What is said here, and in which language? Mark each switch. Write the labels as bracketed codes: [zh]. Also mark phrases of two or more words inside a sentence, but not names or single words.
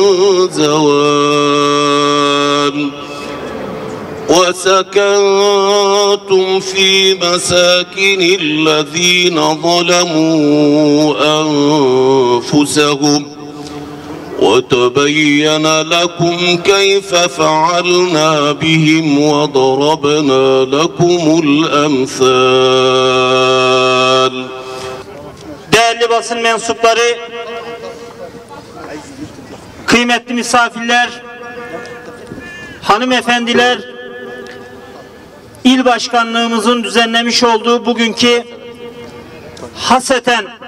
[ar] زوال وسكنتم في مساكن الذين ظلموا أنفسهم وتبين لكم كيف فعلنا بهم وضربنا لكم الأمثال. [tr] Değerli basın mensupları, kıymetli misafirler, hanımefendiler, il başkanlığımızın düzenlemiş olduğu bugünkü haseten